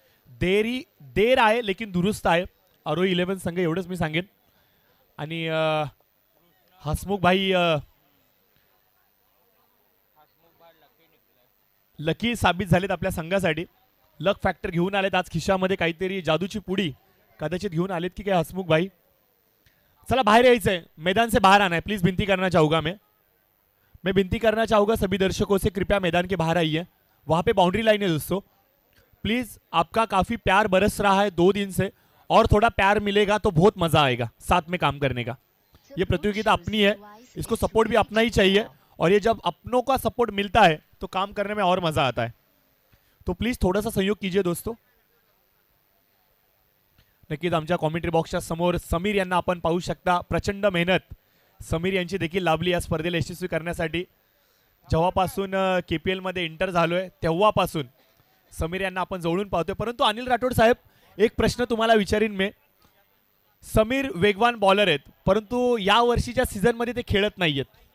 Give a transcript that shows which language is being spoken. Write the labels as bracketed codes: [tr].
[mr] देर आहे लेकिन दुरुस्त आहे आरोही 11 संघ, एवढंच मी सांगेन. आणि हसमुख भाई लकी साबित झालेत आपल्या संघासाठी. लक फॅक्टर घेऊन आलेत आज खिशामध्ये, काहीतरी जादूची पुडी कदाचित घेऊन आलेत की काय हसमुख भाई. चला बाहर यायचंय, [hi] मैदान से बाहर आना है प्लीज. विनती करना चाहूंगा मैं विनती करना चाहूंगा सभी दर्शकों से, कृपया मैदान के बाहर आइए. वहां पे बाउंड्री लाइन है दोस्तों. प्लीज, आपका काफी प्यार बरस रहा है 2 दिन से, और थोड़ा प्यार मिलेगा तो बहुत मजा आएगा साथ में काम करने का. ये प्रतियोगिता अपनी है, इसको सपोर्ट भी अपना ही चाहिए. और ये जब अपनों का सपोर्ट मिलता है तो काम करने में और मजा आता है. तो प्लीज थोड़ा सा सहयोग कीजिए दोस्तों. [mr] नक्कीच आमच्या कॉमेंट्री बॉक्सच्या समोर समीर यांना आपण पाहू शकता. प्रचंड मेहनत समीर यांची देखील लाभली या स्पर्धेला यशस्वी करण्यासाठी. जेव्हापासून KPL मध्ये एंटर झालोय तेव्हापासून समीर यांना आपण जवळून पाहतोय. परंतु अनिल राठोड साहेब, एक प्रश्न तुम्हाला विचारीन मी. समीर वेगवान बॉलर आहेत, परंतु या वर्षीच्या सीझन मध्ये ते खेळत नाहीयेत.